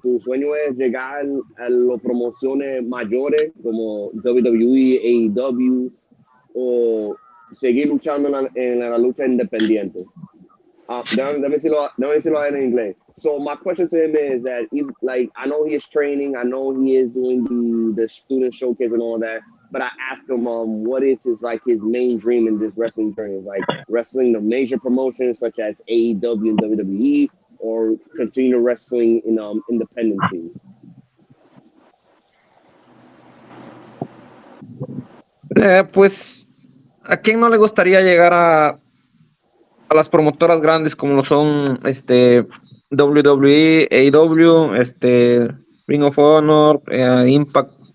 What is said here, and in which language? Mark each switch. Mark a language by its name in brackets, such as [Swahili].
[Spanish] ¿Tu sueño es llegar a las promociones mayores como WWE, AEW o seguir luchando en la lucha independiente? [English] Let me see in English. So my question to him is that he's like, I know he is training, I know he is doing the student showcase and all that, but I asked him, what is his main dream in this wrestling journey? Is like wrestling the major promotions such as AEW and WWE, or continue wrestling in independent scenes. [Spanish] Pues, ¿a quién no le gustaría llegar a las promotoras grandes como lo son WWE, AEW, Ring of Honor, Impact?